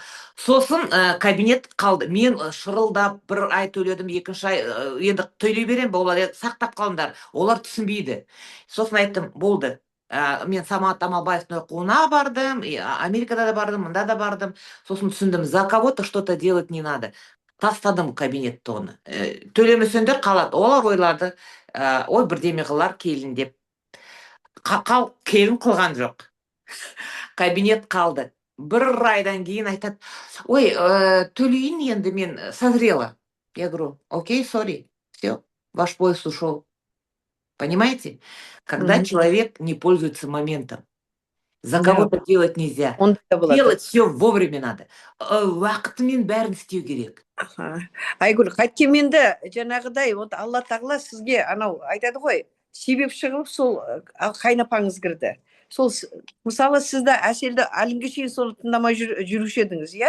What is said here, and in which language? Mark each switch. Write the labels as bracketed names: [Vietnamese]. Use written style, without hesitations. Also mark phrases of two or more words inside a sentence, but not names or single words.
[Kazakh] Сосын кабинет қалды. Мен шырылдап бір ай төледім, екінші ай енді төлей берем, олар сақтап қалыңдар. Олар түсінбейді. Сосын айттым, болды. Мен Самат Амалбаевтың оқуына бардым, Америкада да бардым, мында да бардым. Сосын түсіндім, [Russian] за кого-то что-то делать не надо. [Kazakh] Тастадым кабинетті оны. Төлемесеңдер қалады. Олар ойлады, ой, бірдеме қылар келін деп. Келін қылған жоқ. Кабинет қалды. Бір айдан кейін айтады: ой, төлейін енді, мен созрела. [Russian] Я говорю: окей, сори, все, ваш поезд ушел. Понимаете? Когда человек не пользуется моментом, за кого-то делать нельзя. Делать все вовремя надо. [Kazakh] Уақытымен бәрін істеу керек. Айгүл, қайткенменде жаңағыдай, Алла тағала сізге анау айтады ғой, себепші қылып сол қайнапаңыз кірді. Сол мысалы сізді әселді әлінге шейін соны тыңдамай жүруші едіңіз, иә?